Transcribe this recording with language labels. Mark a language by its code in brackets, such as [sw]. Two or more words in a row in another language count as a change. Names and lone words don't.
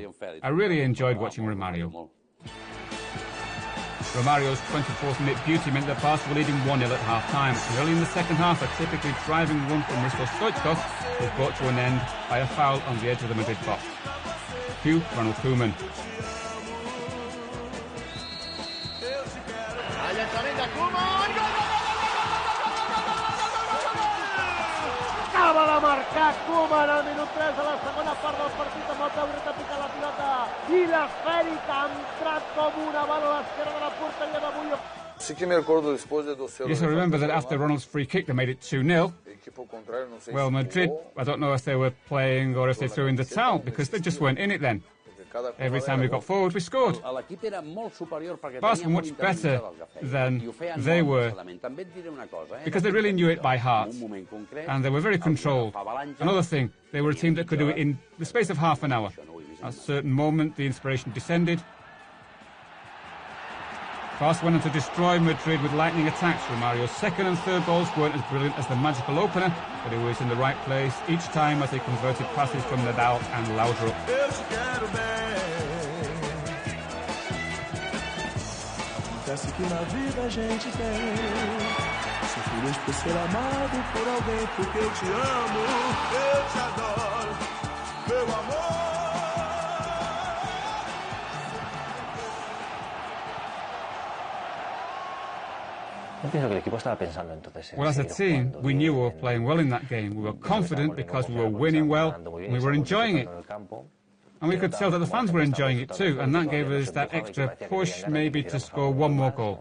[en] I really enjoyed watching Romário. Romário's 24th minute beauty meant that Barca were leading 1-0 at half-time. And early in the second half, a typically driving run from Hristo Stoichkov was brought to an end by a foul on the edge of the Madrid box. Cue Ronald Koeman. [ca] Acaba de marcar Koeman al minut 3 de la segona part del partit amb el peu dret a picar la pilota i l'esfèrica ha entrat com una bala a l'esquerra de la porteria de Bullo. [en] Yes, I remember that after Ronald's free kick they made it 2-0. Well, Madrid, I don't know if they were playing or if they threw in the towel because they just weren't in it then. Every time we got forward, we scored. Barca were much better than they were because they really knew it by heart and they were very controlled. Another thing, they were a team that could do it in the space of half an hour. At a certain moment, the inspiration descended. Barca went on to destroy Madrid with lightning attacks. Romário's second and third goals weren't as brilliant as the magical opener, but he was in the right place each time as he converted passes from Nadal and Laudrup. [pt] Acontece que na vida a gente tem. Sou feliz por ser amado por alguém, porque eu te amo, eu te adoro, meu amor. [en] Well, as a team, we knew we were playing well in that game. We were confident because we were winning well and we were enjoying it. And we could tell that the fans were enjoying it too, and that gave us that extra push maybe to score one more goal.